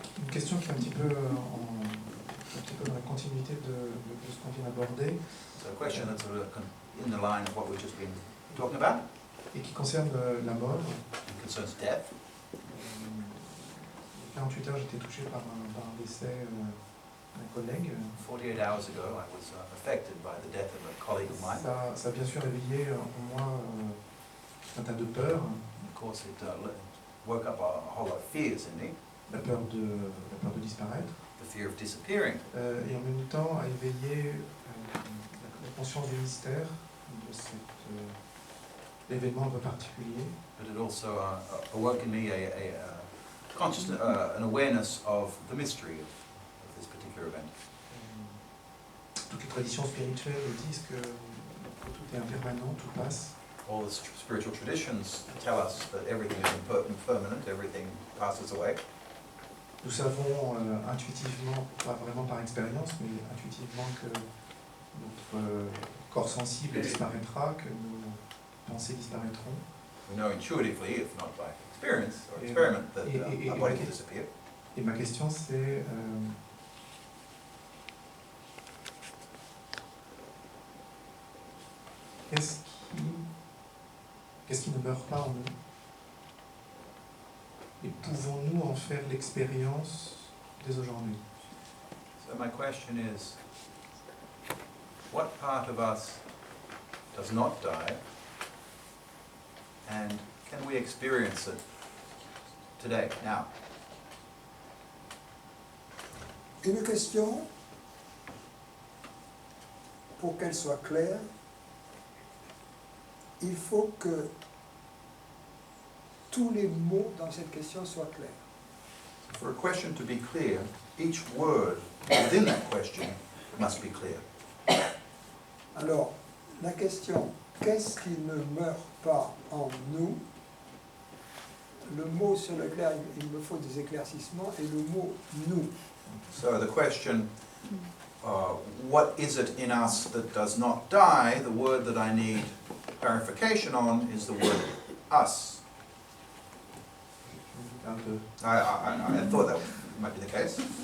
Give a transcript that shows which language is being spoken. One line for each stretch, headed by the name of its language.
French: question qui est un petit peu dans la continuité de ce qu'on vient d'aborder.
English: So a question that's sort of in the line of what we've just been talking about.
French: Et qui concerne la mort.
English: It concerns death.
French: Il y a 48 heures, j'étais touché par un décès d'un collègue.
English: 48 hours ago, I was affected by the death of a colleague of mine.
French: Ça a bien sûr réveillé en moi un tas de peurs.
English: Of course, it woke up a whole lot of fears in me.
French: La peur de disparaître.
English: The fear of disappearing.
French: Et en même temps, a éveillé la conscience du mystère de cet événement un peu particulier.
English: But it also awoke in me a consciousness, an awareness of the mystery of this particular event.
French: Toutes les traditions spirituelles disent que tout est impermanent, tout passe.
English: All the spiritual traditions tell us that everything is impermanent, everything passes away.
French: Nous savons intuitivement, pas vraiment par expérience, mais intuitivement que notre corps sensible disparaîtra, que nos pensées disparaîtront.
English: We know intuitively, if not by experience or experiment, that our body will disappear.
French: Et ma question c'est qu'est-ce qui ne meurt pas en nous? Et pouvons-nous en faire l'expérience dès aujourd'hui?
English: So my question is, what part of us does not die, and can we experience it today, now?
French: Une question, pour qu'elle soit claire, il faut que tous les mots dans cette question soient clairs.
English: For a question to be clear, each word within that question must be clear.
French: Alors, la question « Qu'est-ce qui ne meurt pas en nous ?» Le mot sur lequel il me faut des éclaircissements est le mot « nous ».
English: So the question, what is it in us that does not die? The word that I need clarification on is the word us. I thought that might be the case.